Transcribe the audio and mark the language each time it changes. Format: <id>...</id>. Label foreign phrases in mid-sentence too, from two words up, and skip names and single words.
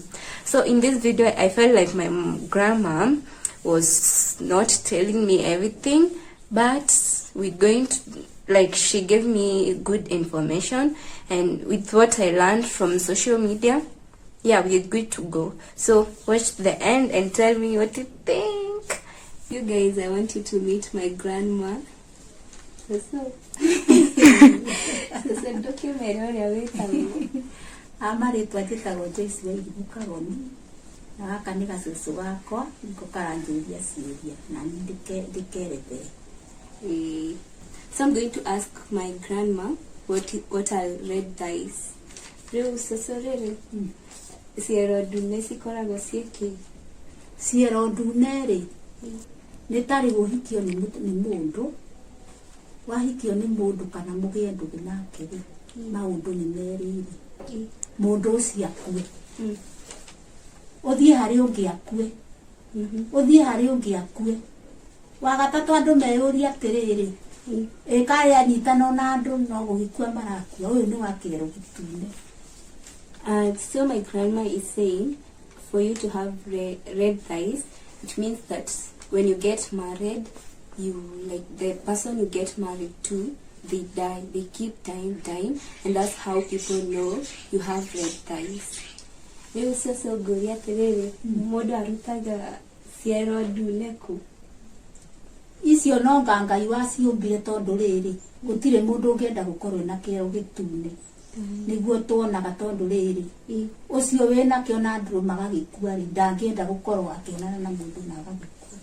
<en>So in this video, I felt like my grandma was not telling me everything, but we're going to, like, she gave me good information, and with what I learned from social media, yeah, we're good to go. So watch the end and tell me what you think. You guys, I want you to meet my grandma. So</en> <ki>amaritwa njĩtagwo Joyce Wairimu Kagoni, na gaka nĩ gacucu gakwa, nĩko karanjũria ciũria na niĩ ndĩkerethe.</ki> <en>So I'm going to ask my grandma what are red dyes.</en> <ki>Rĩu cucu rĩrĩ, ciero ndune cikoragwo ciĩkĩ? Ciero ndune rĩ, nĩ tarĩ ũhikio nĩ mũndũ, wahikio nĩ mũndũ kana mũgĩe ndũgĩ nake rĩ, maũndũ nĩ merĩ rĩ, mũndũ ũcio akue, ũthiĩ harĩ ũngĩ akue, ũthiĩ harĩ ũngĩ akue. Wagatatũ andũ meyũria atĩrĩrĩ, ĩkarĩ anyitana na andũ no gũgĩkua marakua. Ũyũ nĩ wa kĩero gĩtune.</ki> <en>So my grandma is saying, for you to have red dyes, it means that when you get married, the person you get married to, they die, they keep dying, and that's how people know you have red dyes.</en> <ki>Rĩu sasa ũgũria atĩrĩrĩ, mũndũ arutaga ciero ndune kũ? Icio no Ngai waciũmbire, tondũ rĩrĩ gũtirĩ mũndũ ũngĩenda gũkorwo na kĩero gĩtune, nĩguo tuonaga, tondũ rĩrĩ ũcio wĩna kĩo na andũ magagĩkua rĩ, ndangĩenda gũkorwo akĩonana na mũndũ na agagĩkua.</ki>